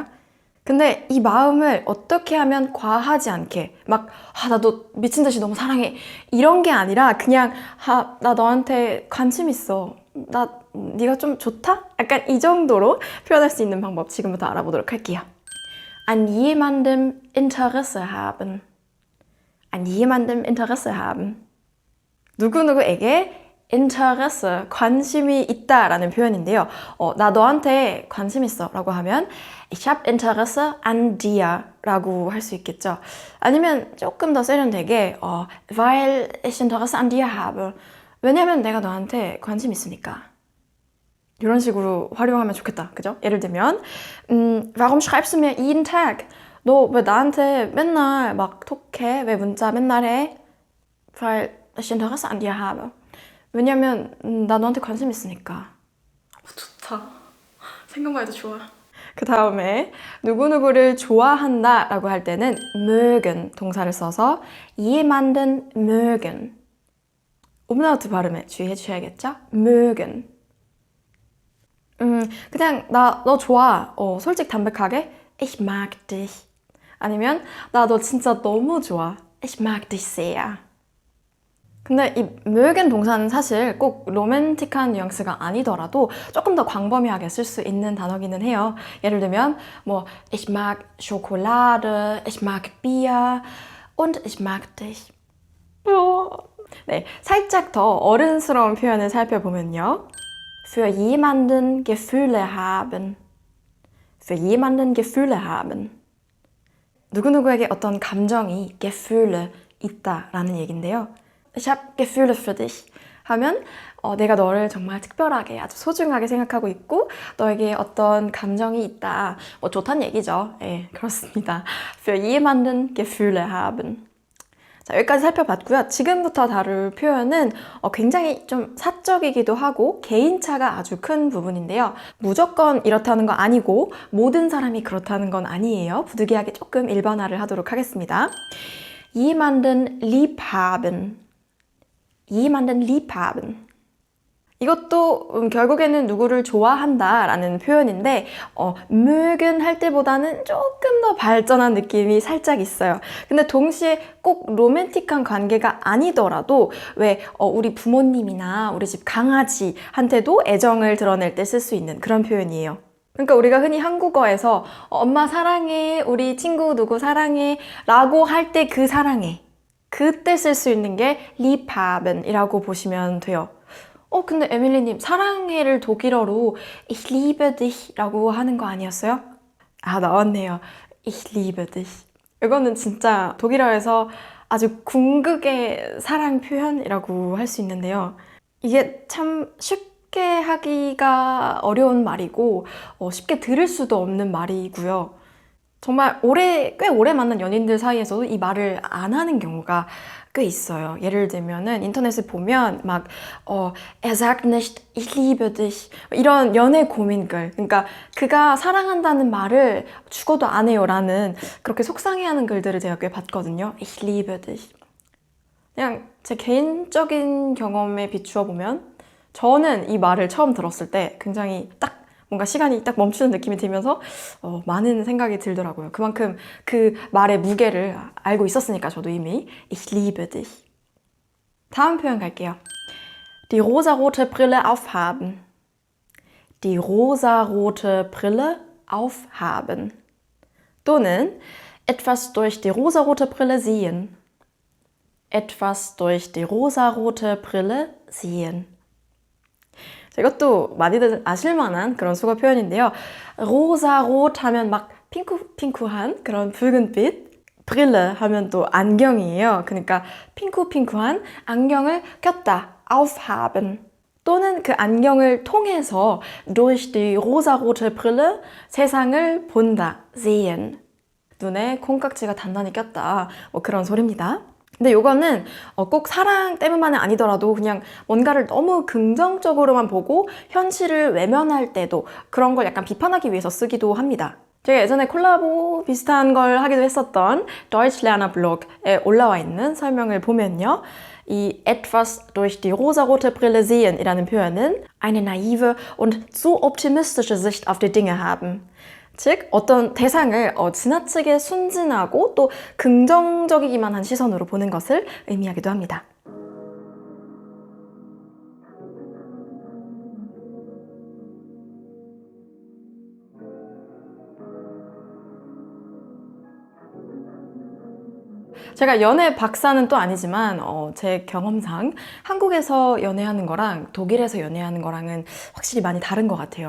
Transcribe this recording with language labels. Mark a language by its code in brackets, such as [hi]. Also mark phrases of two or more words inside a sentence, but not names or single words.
[ko] 근데 이 마음을 어떻게 하면 과하지 않게 나 너 미친 듯이 너무 사랑해 이런 게 아니라 그냥 나 너한테 관심 있어. 네가 좀 좋다? 약간 이 정도로 표현할 수 있는 방법 지금부터 알아보도록 할게요. [de] An jemandem Interesse haben. An jemandem Interesse haben. [ko] 누구누구에게 Interesse, 관심이 있다라는 표현인데요. 나 너한테 관심 있어 라고 하면 [de] Ich habe Interesse an dir [ko] 라고 할 수 있겠죠. 아니면 조금 더 세련되게 [de] Weil ich Interesse an dir habe. [ko] 왜냐면 내가 너한테 관심 있으니까. 이런 식으로 활용하면 좋겠다. 그죠? 예를 들면 [de] Warum schreibst du mir jeden Tag? [ko] 너 왜 나한테 맨날 막 톡해? 왜 문자 맨날 해? [de] Weil ich Interesse an dir habe. [ko] 왜냐면 나 너한테 관심 있으니까. 좋다. 생각만 해도 좋아. 그 다음에 누구누구를 좋아한다 라고 할 때는 mögen 동사를 써서 [de] jemanden mögen. [ko] umlaut 발음에 주의해 주셔야겠죠? mögen. 그냥 너 좋아. 솔직 담백하게 [de] Ich mag dich. [ko] 아니면 나 너 진짜 너무 좋아. [de] Ich mag dich sehr. [ko] 근데 이 mögen 동사는 사실 꼭 로맨틱한 뉘앙스가 아니더라도 조금 더 광범위하게 쓸 수 있는 단어기는 해요. 예를 들면 뭐 [de] Ich mag Schokolade, ich mag Bier und ich mag dich. [ko] 네, 살짝 더 어른스러운 표현을 살펴보면요. [de] Für jemanden Gefühle haben. Für jemanden Gefühle haben. [ko] 누구누구에게 어떤 감정이 Gefühle 있다라는 얘긴데요. [de] Ich habe Gefühle für dich [ko] 하면 내가 너를 정말 특별하게 아주 소중하게 생각하고 있고 너에게 어떤 감정이 있다. 뭐 좋다는 얘기죠. 예, 그렇습니다. [de] Für jemanden Gefühle haben. [ko] 자, 여기까지 살펴봤고요. 지금부터 다룰 표현은 굉장히 좀 사적이기도 하고 개인차가 아주 큰 부분인데요. 무조건 이렇다는 거 아니고 모든 사람이 그렇다는 건 아니에요. 부득이하게 조금 일반화를 하도록 하겠습니다. [de] Jemanden lieb haben. Jemanden lieb haben. [ko] 이것도 결국에는 누구를 좋아한다라는 표현인데 mögen 할 때보다는 조금 더 발전한 느낌이 살짝 있어요. 근데 동시에 꼭 로맨틱한 관계가 아니더라도 왜 우리 부모님이나 우리 집 강아지한테도 애정을 드러낼 때 쓸 수 있는 그런 표현이에요. 그러니까 우리가 흔히 한국어에서 엄마 사랑해, 우리 친구 누구 사랑해 라고 할 때 그 사랑해 그때 쓸 수 있는 게 liebhaben이라고 보시면 돼요. 근데 에밀리님, 사랑해를 독일어로 [de] Ich liebe dich [ko] 라고 하는 거 아니었어요? 아, 나왔네요. [de] Ich liebe dich. [ko] 이거는 진짜 독일어에서 아주 궁극의 사랑 표현이라고 할 수 있는데요. 이게 참 쉽게 하기가 어려운 말이고 쉽게 들을 수도 없는 말이고요. 정말 꽤 오래 만난 연인들 사이에서도 이 말을 안 하는 경우가 꽤 있어요. 예를 들면은 인터넷에 보면 막 [de] Er sagt nicht, ich liebe dich [ko] 이런 연애 고민글, 그러니까 그가 사랑한다는 말을 죽어도 안 해요 라는 그렇게 속상해하는 글들을 제가 꽤 봤거든요. [de] Ich liebe dich. [ko] 그냥 제 개인적인 경험에 비추어 보면 저는 이 말을 처음 들었을 때 굉장히 딱 뭔가 시간이 딱 멈추는 느낌이 들면서 많은 생각이 들더라고요. 그만큼 그 말의 무게를 알고 있었으니까 저도 이미 [de] Ich liebe dich. [ko] 다음 표현 갈게요. [de] Die rosarote Brille aufhaben. Die rosarote Brille aufhaben. 또는 etwas durch die rosarote Brille sehen. Etwas durch die rosarote Brille sehen. [ko] 이것도 많이들 아실만한 그런 수거 표현인데요. 로사롯 하면 막 핑크핑크한 그런 붉은빛, 브릴레 하면 또 안경이에요. 그러니까 핑크핑크한 안경을 꼈다, aufhaben. 또는 그 안경을 통해서 [de] durch die rosarote Brille [ko] 세상을 본다, sehen. 눈에 콩깍지가 단단히 꼈다, 뭐 그런 소리입니다. 근데 이거는 꼭 사랑 때문만은 아니더라도 그냥 뭔가를 너무 긍정적으로만 보고 현실을 외면할 때도 그런 걸 약간 비판하기 위해서 쓰기도 합니다. 제가 예전에 콜라보 비슷한 걸 하기도 했었던 Deutschlerner Blog에 올라와 있는 설명을 보면요. [de] 이 etwas durch die rosarote Brille sehen [ko] 이라는 표현은 [de] eine naive und zu optimistische Sicht auf die Dinge haben. [ko] 즉 어떤 대상을 지나치게 순진하고 또 긍정적이기만 한 시선으로 보는 것을 의미하기도 합니다. 제가 연애 박사는 또 아니지만 제 경험상 한국에서 연애하는 거랑 독일에서 연애하는 거랑은 확실히 많이 다른 것 같아요.